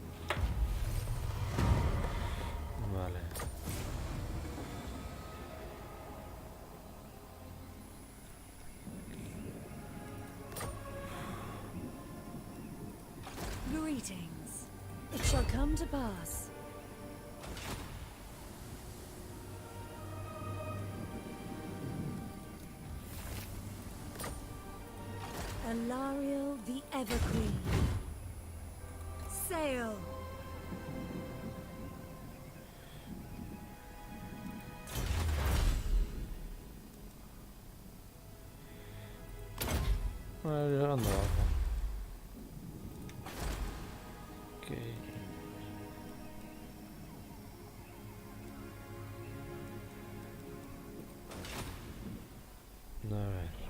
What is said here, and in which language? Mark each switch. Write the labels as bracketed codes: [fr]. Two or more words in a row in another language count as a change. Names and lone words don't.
[en] Vale. Greetings. It shall come to pass. Alariel the Everqueen. Sail! [es] Llegando abajo. Ok. A ver.